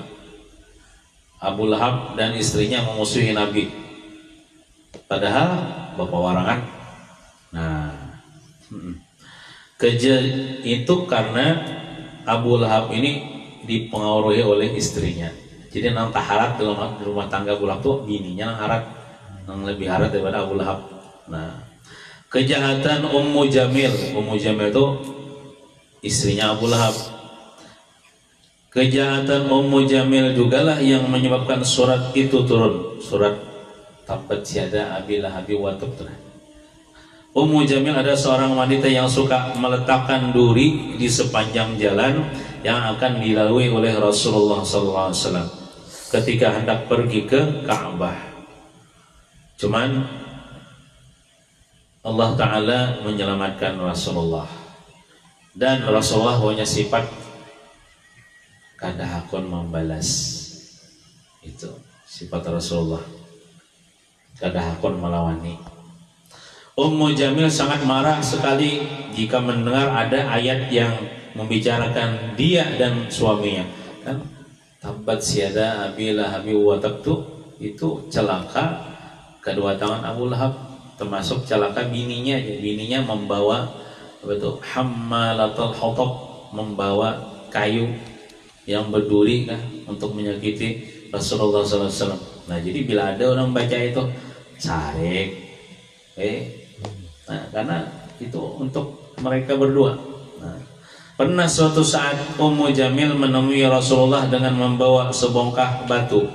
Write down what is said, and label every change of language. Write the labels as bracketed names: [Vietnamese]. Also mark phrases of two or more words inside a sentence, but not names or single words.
[Indonesian] Abu Lahab dan istrinya memusuhi Nabi, padahal berpawarangan. Nah, itu karena Abu Lahab ini dipengaruhi oleh istrinya. [Banjar] Jadi nang taharat dalam rumah tangga Abu Lahab tuh bininya nang harat, nang lebih harat daripada Abu Lahab. [Indonesian] Nah, kejahatan Ummu Jamil itu istrinya Abu Lahab. Kejahatan Ummu Jamil jugalah yang menyebabkan surat itu turun, surat [Arabic] تبت يدا أبي لهب وتب. [Indonesian] Ummu Jamil ada seorang wanita yang suka meletakkan duri di sepanjang jalan yang akan dilalui oleh Rasulullah SAW ketika hendak pergi ke Ka'bah. Cuman Allah Ta'ala menyelamatkan Rasulullah, dan Rasulullah punya sifat [Banjar] kada hakun membalas. [Indonesian] Itu sifat Rasulullah, [Banjar] kada hakun melawani. [Indonesian] Ummu Jamil sangat marah sekali jika mendengar ada ayat yang membicarakan dia dan suaminya. Kan [Arabic] تبت يدا أبي لهب وتب [Indonesian] itu celaka kedua tangan Abu Lahab, termasuk celaka bininya. Bininya membawa apa itu? [Arabic] حمالة الحطب, [Indonesian] membawa kayu yang berduri kan untuk menyakiti Rasulullah SAW. Nah, jadi bila ada orang baca itu sarik, nah, karena itu untuk mereka berdua. Nah, pernah suatu saat Ummu Jamil menemui Rasulullah dengan membawa sebongkah batu.